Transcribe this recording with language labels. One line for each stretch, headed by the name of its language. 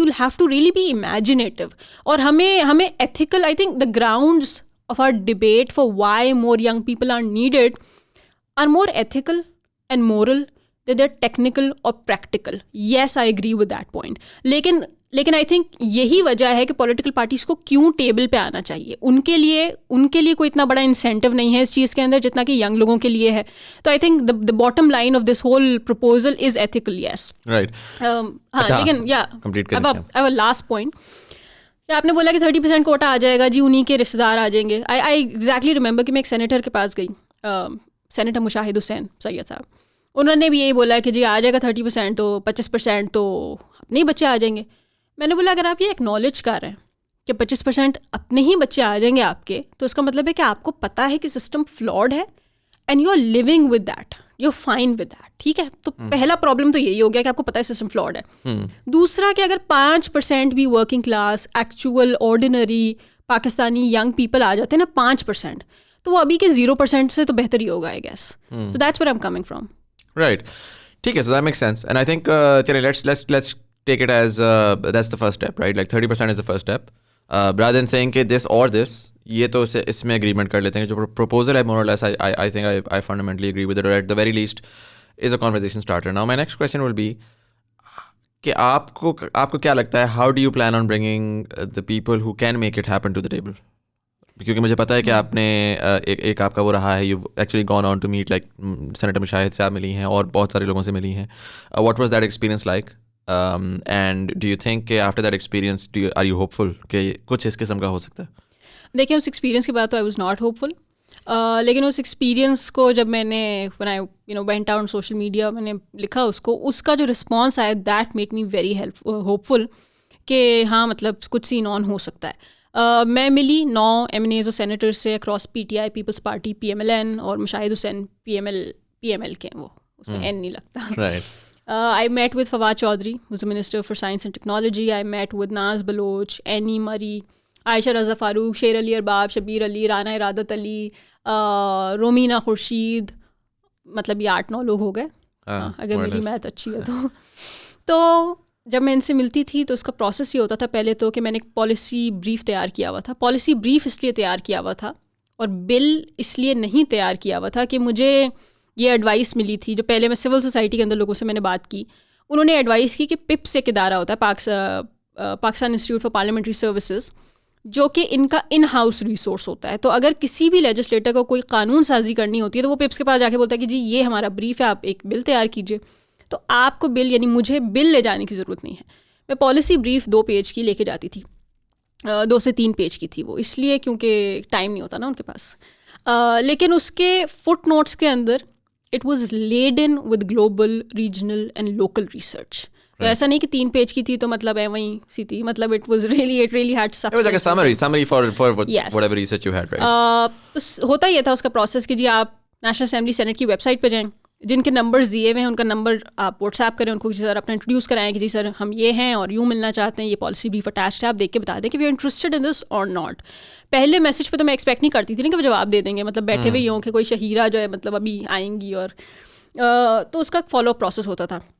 English: You will have to really be imaginative.
Urdu: اور ہمیں
English: Ethical, I think the grounds of our debate for why more young people are needed are more ethical and moral than they are technical اور practical. Yes I agree with that point.
Urdu: لیکن I think یہی وجہ ہے کہ political parties کو کیوں table پہ آنا چاہیے. ان کے لیے کوئی اتنا بڑا انسینٹیو نہیں ہے اس چیز کے اندر جتنا کہ ینگ لوگوں کے لیے ہے.
English: تو I think the bottom line of this whole proposal is ethical. Yes right.
Urdu: ہاں لیکن اب لاسٹ پوائنٹ, آپ نے بولا کہ 30% کوٹا آ جائے گا جی, انہیں کے رشتے دار آ جائیں گے. آئی ایگزیکٹلی ریممبر کہ میں ایک سینیٹر کے پاس گئی, سینیٹر مشاہد حسین سید صاحب. انہوں نے بھی یہی بولا کہ جی آ جائے گا 30%, تو 25% تو اپنے ہی بچے آ جائیں گے. میں نے بولا اگر آپ یہ ایکنالج کر رہے ہیں کہ 25% اپنے ہی بچے آ جائیں گے آپ کے, تو اس کا مطلب ہے کہ آپ کو پتہ ہے کہ سسٹم فلاڈ ہے
English: and you are living with that,
Urdu: you are fine with that. ٹھیک ہے, تو پہلا پرابلم تو یہی ہو گیا کہ آپ کو پتہ ہے سسٹم فلاڈ ہے. دوسرا کہ اگر 5% بھی working class actual ordinary Pakistani young people آ جاتے ہیں نا 5%, تو وہ ابھی کے 0% سے تو بہتر ہی ہوگا I guess.
English: So that's where I am coming from. Right, ٹھیک ہے, so that makes sense. And I think چلے let's take it as that's the first step, right? Like 30% is the first step, rather than saying کہ this or this,
Urdu: یہ تو اس میں agreement کر لیتے ہیں.
English: جو proposal ہے more or less I think I fundamentally agree with it, or at the very least is a conversation starter. Now my next question will be کہ
Urdu: آپ کو کیا لگتا ہے,
English: how do you plan on bringing the people who can make it happen to the table?
Urdu: کیونکہ مجھے پتا ہے کہ آپ نے ایک آپ کا وہ رہا ہے,
English: you've actually gone on to meet like
Urdu: senator Mushahid سے آپ ملی ہیں اور بہت سارے لوگوں سے ملی ہیں.
English: What was that experience like? And do you think کہ after that experience are you hopeful کہ
Urdu: کچھ اس قسم کا ہو سکتا ہے؟ دیکھیں اس ایکسپیرینس کے بعد تو
English: I was not hopeful,
Urdu: لیکن اس ایکسپیرینس کو جب میں نے
English: when I went out on social media
Urdu: میں نے لکھا اس کا جو رسپانس آیا
English: that made me very hopeful
Urdu: کہ ہاں مطلب کچھ سین آن ہو سکتا ہے. میں ملی 9 MNAs اور سینیٹر سے across PTI, Peoples party, PMLN, اور مشاہد حسین PML کے, وہ اس میں این نہیں لگتا.
English: I met with Fawad Chaudhry, who's the Minister for Science and Technology. I met with
Urdu: Naz Baloch, Annie Murray, Aisha Raza Farooq, Sher Ali Arbab, Shabir Ali, Rana Iradat Ali, Romina Khurshid. مطلب یہ 8-9 لوگ ہو گئے اگر میری math اچھی ہے تو جب میں ان سے ملتی تھی تو اس کا پروسیس یہ ہوتا تھا پہلے تو کہ میں نے ایک پالیسی بریف تیار کیا ہوا تھا. پالیسی بریف اس لیے تیار کیا ہوا تھا اور بل اس لیے نہیں تیار کیا ہوا تھا کہ مجھے یہ ایڈوائس ملی تھی. جو پہلے میں سول سوسائٹی کے اندر لوگوں سے میں نے بات کی, انہوں نے ایڈوائس کی کہ پپس ایک ادارہ ہوتا ہے, Pakistan institute for parliamentary services, جو کہ ان کا ان ہاؤس ریسورس ہوتا ہے. تو اگر کسی بھی لیجسلیٹر کو کوئی قانون سازی کرنی ہوتی ہے تو وہ پپس کے پاس جا کے بولتا ہے کہ جی یہ ہمارا بریف ہے, آپ ایک بل تیار کیجیے. تو آپ کو بل, یعنی مجھے بل لے جانے کی ضرورت نہیں ہے. میں پالیسی بریف 2 پیج کی لے کے جاتی تھی, 2 سے 3 پیج کی تھی وہ, اس لیے کیونکہ ٹائم نہیں ہوتا نا ان کے پاس. لیکن اس کے فٹ نوٹس کے اندر
English: It was laden with global, regional and local research.
Urdu: تو ایسا نہیں کہ 3 پیج کی تھی تو مطلب ہے وہیں سی تھی, مطلب
English: It really had summary for whatever research you had, right?
Urdu: تو ہوتا یہ تھا اس کا پروسیس کہ جی آپ نیشنل اسمبلی سینٹ کی ویب سائٹ پہ جائیں, جن کے نمبرز دیے ہوئے ہیں ان کا نمبر آپ واٹس ایپ کریں, ان کو سر اپنا انٹروڈیوس کرائیں کہ جی سر ہم یہ ہیں اور یوں ملنا چاہتے ہیں, یہ پالیسی بریف اٹیچڈ ہے, آپ دیکھ کے بتا دیں کہ
English: We are interested in this or not.
Urdu: پہلے میسج پہ تو میں ایکسپیکٹ نہیں کرتی تھی نا کہ وہ جواب دے دیں گے, مطلب بیٹھے ہوئے ہوں کہ کوئی شہیرہ جو ہے مطلب ابھی آئیں گی, اور تو اس کا فالو اپ پروسیس ہوتا تھا.